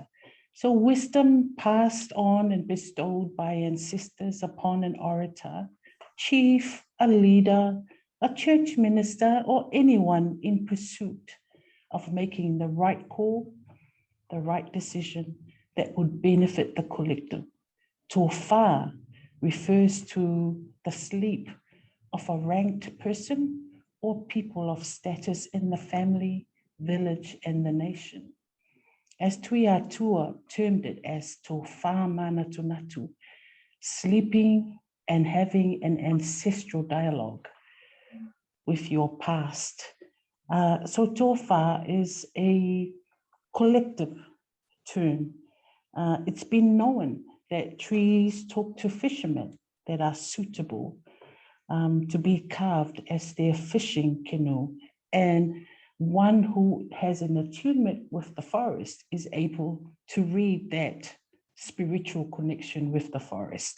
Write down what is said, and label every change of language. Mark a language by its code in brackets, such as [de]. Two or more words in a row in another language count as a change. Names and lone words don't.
[en] So wisdom passed on and bestowed by ancestors upon an orator chief, a leader, a church minister, or anyone in pursuit of making the right call, the right decision that would benefit the collective. Tofa refers to the sleep of a ranked person or people of status in the family, village, and the nation. As Tui Atua termed it as [sm] tofa mana tunatu, [en] sleeping and having an ancestral dialogue with your past. So tofa is a collective term. It's been known that trees talk to fishermen that are suitable to be carved as their fishing canoe, and one who has an attunement with the forest is able to read that spiritual connection with the forest.